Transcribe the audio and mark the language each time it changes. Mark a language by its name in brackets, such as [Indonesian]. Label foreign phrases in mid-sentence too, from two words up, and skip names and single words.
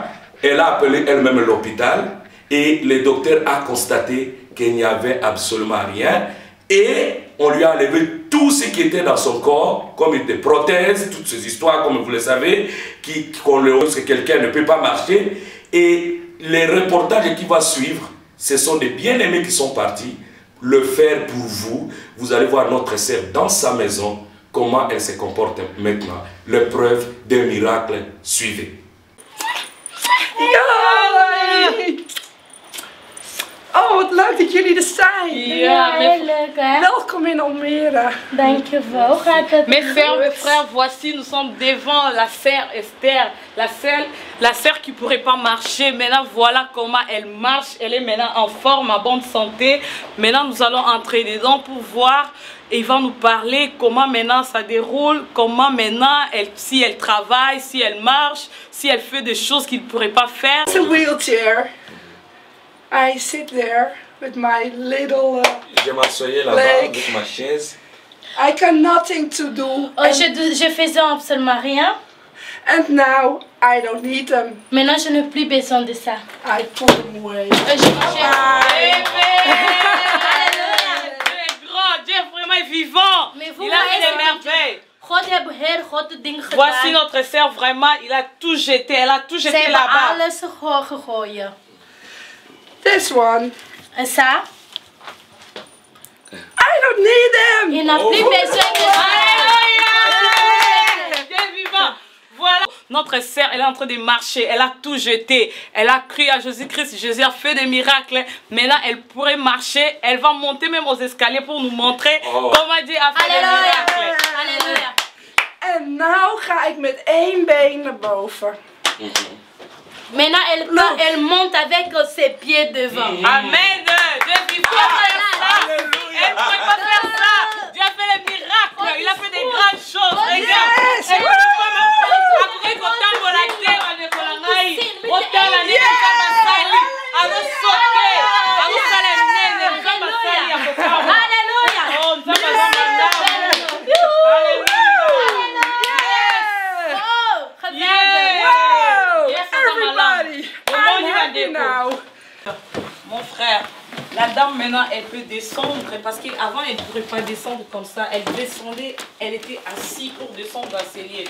[French] Elle a appelé elle-même l'hôpital et le docteur a constaté qu'il n'y avait absolument rien et on lui a enlevé tout ce qui était dans son corps, comme des prothèses, toutes ces histoires, comme vous le savez, que quelqu'un ne peut pas marcher. Et les reportages qui vont suivre, ce sont des bien-aimés qui sont partis le faire pour vous. Vous allez voir notre sœur dans sa maison, comment elle se comporte maintenant. L'épreuve d'un miracle, suivez. [Dutch] Oh, wat leuk dat jullie er zijn. Ja, heel leuk hè. Welkom in Almere. Dankjewel. Hoe gaat het? [French] Mes sœurs, mes frères, voici, nous sommes devant la sœur Esther, la sœur qui ne pourrait pas marcher. Maintenant, voilà comment elle marche. Elle est maintenant en forme, en bonne santé. Maintenant, nous allons entrer dedans pour voir. Et il va nous parler comment maintenant ça déroule, comment maintenant, si elle travaille, si elle marche, si elle fait des choses qu'il ne pourrait pas faire. [English] It's a wheelchair. I sit there with my little [French] Je m'assoyais là-bas avec ma chaise. [English] I got nothing to do. [French] Je faisais absolument rien. [English] And now I don't need them. [French] Maintenant, je n'ai plus besoin de ça. [English] I put them away. [French] Dieu vraiment est vivant. Mais vous Il a fait des merveilles. [Dutch] God heeft heel grote dingen gedaan. [French] Voici notre sœur vraiment, il a tout jeté, elle a tout [Dutch] Ze [French] jeté [Dutch] hebben [French] là-bas. [Dutch] alles gegooid. [English] This one. [French] En ça? [English] I don't need them. [French] Je n'as plus besoin de ça. Alléluia. Dieu est vivant. Voilà. Notre sœur, elle est en train de marcher, elle a tout jeté. Elle a cru à Jésus-Christ, Jésus a fait des miracles. Maintenant, elle pourrait marcher, elle va monter même aux escaliers pour nous montrer comment Dieu a fait des miracles. Alléluia. [Dutch] En nou ga ik met één been naar boven. [French] Maintenant, elle monte avec ses pieds devant. Amen. Dieu est vivant. Elle ne pourrait pas faire ça. Dieu a fait les miracles, il a fait des grandes choses. Regarde. Elle ne peut pas après [Lingala] kotambola te bandeko na ngai otala nini basali azosauter azosala nene nzambe asali ya kokama. [French] Alléluia. [Lingala] Oh, nzambe azomanda. [English] Everybody. I'm happy now. [French] Mon frère, la dame maintenant elle peut descendre parce qu'avant elle ne pourrait pas descendre comme ça. Elle descendait, elle était assise pour descendre dans ses lieux.